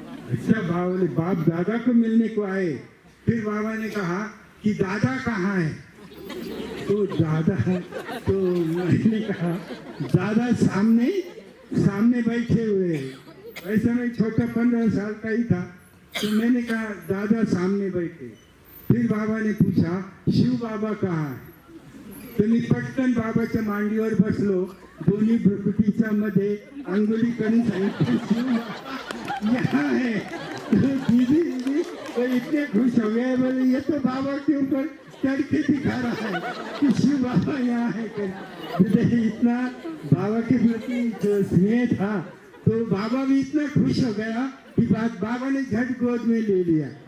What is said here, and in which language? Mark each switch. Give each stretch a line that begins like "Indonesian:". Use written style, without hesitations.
Hindi: अच्छा बाप दादा को मिलने को आए। फिर बाबा ने कहा कि दादा कहाँ है, तो दादा, तो मैंने कहा दादा सामने बैठे हुए हैं। ऐसा मैं छोटा 15 साल का ही था, तो मैंने कहा दादा सामने बैठे। फिर बाबा ने पूछा शिव बाबा कहाँ है।
Marathi: तुम्ही पटकन बाबाच्या मांडीवर बसलो, दोन्ही भ्रुकुटीच्या मध्ये अंगुली करून सांगितलं
Hindi: शिव यहाँ है। तो दीदी तो इतने खुश हो गए, बोले ये तो बाबा के ऊपर चढ़ के दिखा रहा है कि शिव बाबा यहाँ है। इतना बाबा के प्रति जो स्नेह था, तो बाबा भी इतना खुश हो गया कि बाबा ने झट गोद में ले लिया।